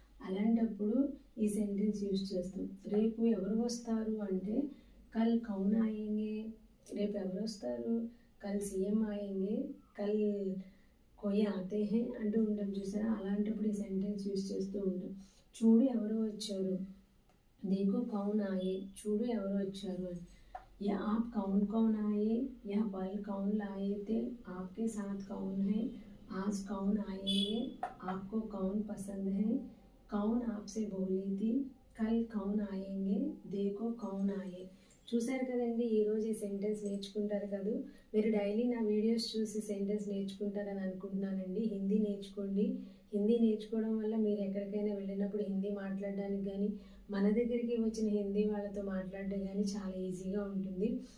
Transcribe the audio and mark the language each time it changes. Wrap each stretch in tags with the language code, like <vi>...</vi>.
<te>అలాంటప్పుడు ఈ sentence use చేస్తాం. రేపు ఎవరు వస్తారు అంటే</te> <hi>కల్ కౌన్ ఆయేంగే,</hi> <te>రేపు ఎవరు వస్తారు,</te> <hi>కల్ సీఎం ఆయేంగే, కల్ కోయి ఆతే హై</hi> <te>అంటూ ఉంటాం చూసారా, అలాంటప్పుడు ఈ సెంటెన్స్ యూజ్ చేస్తూ ఉంటాం. చూడు ఎవరు వచ్చారు,</te> <hi>దేఖో కౌన్ ఆయే,</hi> <te>చూడు ఎవరు వచ్చారు అని.</te> <hi>या आप कौन आए या पल कौन लाए थे, आपके साथ कौन है, आज कौन आएंगे, आपको कौन पसंद है, कौन आपसे बोली थी, कल कौन आएंगे, देखो कौन आए.</hi> <te>చూసారు కదండి, ఈరోజు ఈ సెంటెన్స్ నేర్చుకుంటారు కదా. మీరు డైలీ నా వీడియోస్ చూసి సెంటెన్స్ నేర్చుకుంటారని అనుకుంటున్నానండి. హిందీ నేర్చుకోండి. హిందీ నేర్చుకోవడం వల్ల మీరు ఎక్కడికైనా వెళ్ళినప్పుడు హిందీ మాట్లాడడానికి కానీ, మన దగ్గరికి వచ్చిన హిందీ వాళ్ళతో మాట్లాడడం కానీ చాలా ఈజీగా ఉంటుంది.</te>